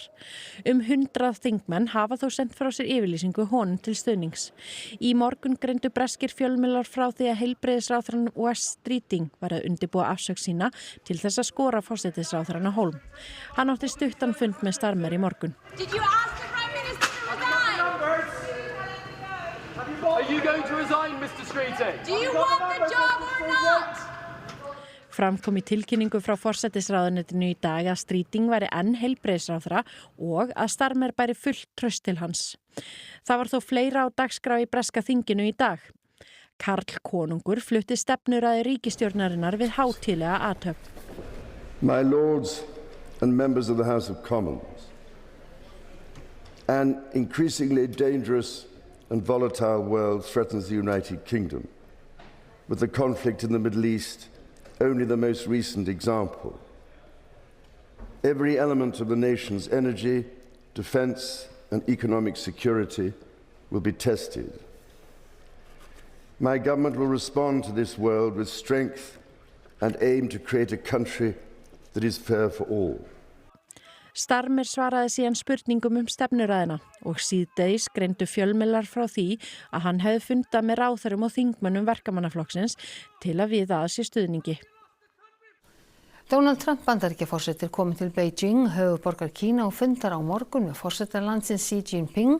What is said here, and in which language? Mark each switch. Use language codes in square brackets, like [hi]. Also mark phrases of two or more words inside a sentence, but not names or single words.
[is] 100 þingmenn hafa þó sent frá sér yfirlýsingu honum til stuðnings. Í morgun greindu breskir fjölmiðlar frá því að heilbrigðisráðherrann Wes Streeting var að undirbúa afsögn sína til þess að skora forsætisráðherrann á hólm. Hann átti stuttan fund með Starmer í morgun. [en] Are you going to resign, Mr. Streeting? Do you want the job or not? [is] Framkom í tilkynningu frá forsætisráðuneytinu í dag að Streeting væri enn heilbrigðisráðherra og að Starmer bæri fullt traust til hans. Það var þó fleira á dagskrá í breska þinginu í dag. Karl konungur flutti stefnuræðu ríkisstjórnarinnar við hátíðlega athöfn. [en] My lords and members of the House of Commons, an increasingly dangerous and volatile world threatens the United Kingdom, with the conflict in the Middle East only the most recent example. Every element of the nation's energy, defence and economic security will be tested. My government will respond to this world with strength and aim to create a country that is fair for all. [is] Starmer svaraði síðan spurningum stefnuræðina og síðdegis greindu fjölmiðlar frá því að hann hefði fundað með ráðherrum og þingmönnum verkamannaflokksins til að viða að sér stuðningi. Donald Trump Bandaríkjaforseti er kominn til Beijing, höfuðborgar Kína, og fundar á morgun með forseta landsins Xi Jinping.